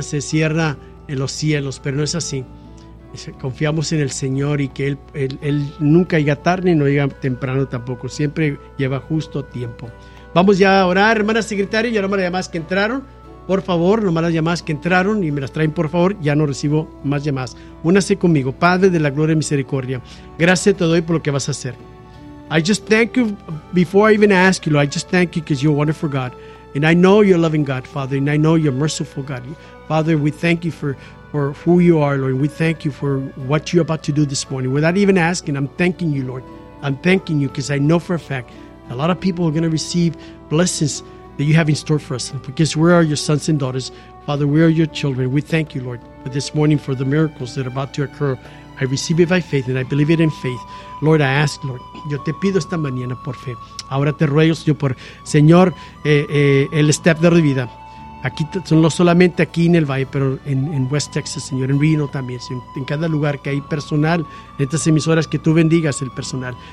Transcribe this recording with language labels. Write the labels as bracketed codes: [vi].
[es] Se cierra en los cielos, pero no es así. Confiamos en el Señor y que Él nunca llega tarde y no llega temprano tampoco. Siempre lleva justo tiempo. Vamos ya a orar, hermana secretaria, ya no más las llamadas que entraron. Por favor, nomás las llamadas que entraron y me las traen, por favor, ya no recibo más llamadas. Únase conmigo, Padre de la gloria y misericordia. Gracias te doy por lo que vas a hacer. [en] I just thank you, before I even ask you, Lord, I just thank you because you're a wonderful God. And I know you're a loving God, Father, and I know you're a merciful God. Father, we thank you for who you are, Lord. We thank you for what you're about to do this morning. Without even asking, I'm thanking you, Lord. I'm thanking you because I know for a fact a lot of people are going to receive blessings that you have in store for us, because we are your sons and daughters. Father, we are your children. We thank you, Lord, for this morning, for the miracles that are about to occur. I receive it by faith, and I believe it in faith. Lord, I ask, Lord, [es] yo te pido esta mañana por fe. Ahora te ruego, Señor, por Señor, el step de vida. Aquí, no solamente aquí en el Valle, pero en West Texas, Señor, en Reno también, en cada lugar que hay personal, en estas emisoras, que tú bendigas el personal.